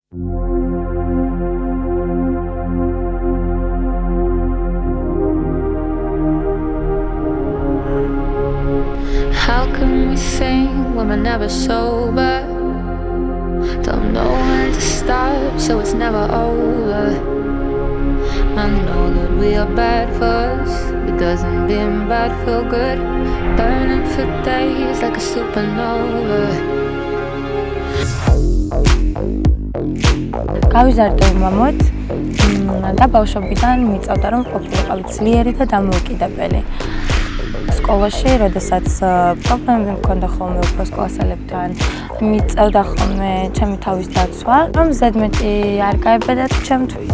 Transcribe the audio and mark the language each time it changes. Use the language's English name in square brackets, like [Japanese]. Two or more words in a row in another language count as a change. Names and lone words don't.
[English] How can we sing when we're never sober? Don't know when to stop, so it's never over. I know that we are bad for us, but doesn't being bad feel good? Burning for days like a supernova. [Georgian] გავიზარდე მამოთ და ბავშვობიდან მიწევდა რომ ყოფილიყავი ძლიერი და დამოუკიდებელი. სკოლაში, როდესაც პრობლემები მქონდა ხოლმე უფროს კლასელებთან, მიწევდა ხოლმე ჩემი თავის დაცვა, რომ ზედმეტი არ გაებედათ ჩემთვის.